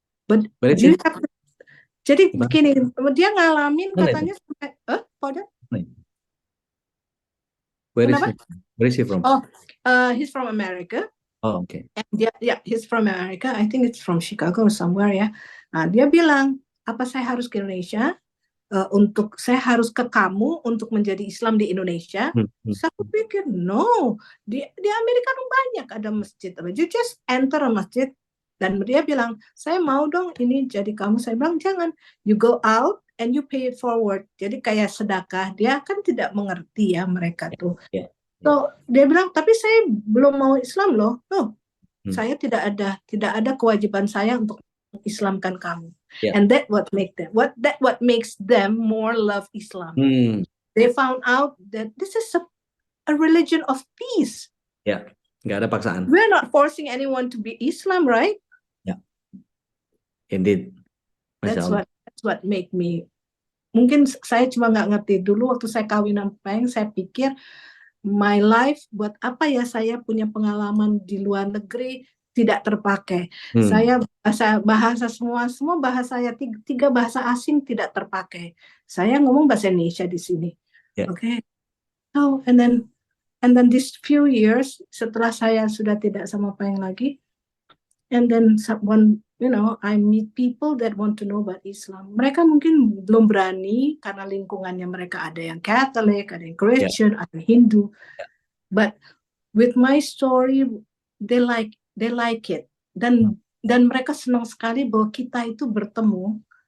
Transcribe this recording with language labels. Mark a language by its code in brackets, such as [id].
[en] But you have to, [id] jadi begini, dia ngalamin katanya sampai, [en] pardon? Where is he from? Oh, he's from America. Oh, okay. And he's from America. I think it's from Chicago or somewhere ya. [id] Nah, dia bilang, apa saya harus ke Indonesia? Saya harus ke kamu untuk menjadi Islam di Indonesia. Saya pikir no, di Amerika banyak ada masjid. [en] You just enter a masjid. [id] Dan dia bilang, saya mau dong ini jadi kamu. Saya bilang jangan, [en] you go out and you pay it forward. [id] Jadi kayak sedekah. Dia kan tidak mengerti ya mereka tuh. So dia bilang, tapi saya belum mau Islam loh. Saya tidak ada kewajiban saya untuk Islamkan kamu. [en] And that what makes them more love Islam. They found out that this is a religion of peace. [id] Nggak ada paksaan. [en] We're not forcing anyone to be Islam, right? Indeed. That's what make me. [id] Mungkin saya cuma nggak ngerti dulu waktu saya kawin sama Peng, saya pikir [en] my life [id] buat apa ya saya punya pengalaman di luar negeri tidak terpakai. Saya bahasa semua bahasa saya 3 bahasa asing tidak terpakai. Saya ngomong bahasa Indonesia di sini. [en] Okay. So and then these few years [id] setelah saya sudah tidak sama Peng lagi, [en] and then someone, I meet people that want to know about Islam. [id] Mereka mungkin belum berani karena lingkungannya mereka ada yang Catholic, ada yang Christian, ada yang Hindu. [en] But with my story, they like it. [id] Dan mereka senang sekali bahwa kita itu bertemu.